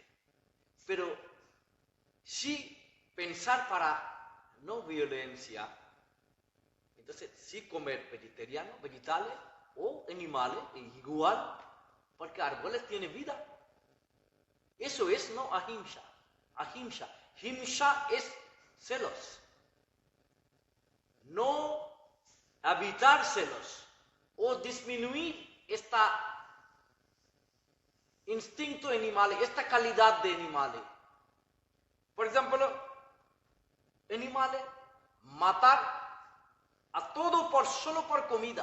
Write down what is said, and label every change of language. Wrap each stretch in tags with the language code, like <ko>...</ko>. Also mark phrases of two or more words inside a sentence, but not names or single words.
<es>Pero si pensar para no violencia, entonces sí comer vegetariano, vegetales o animales, igual, porque árboles tienen vida. Eso es no ahimsa. Ahimsa, Himsa es celos. No evitar celos o disminuir este instinto animal, esta calidad de animales. Por ejemplo, animales matar a todo solo por comida.</es>